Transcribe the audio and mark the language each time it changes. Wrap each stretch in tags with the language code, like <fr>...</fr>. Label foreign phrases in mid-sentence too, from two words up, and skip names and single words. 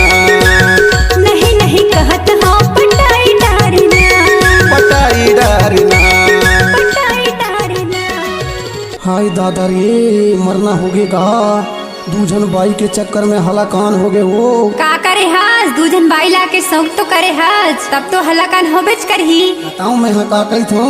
<hne>नहीं नहीं कहत हाँ पटाई डरना पटाई डरना। पटाई डरना। हाय दादा रे मरना होगेगा दूजन बाई के चक्कर में हलाकान हो गए वो का करे हाज दूजन बाइला के शौक तो करे हाज तब तो हलाकान होबेच करही। बताऊं मैं हाँ का कही थो</hne>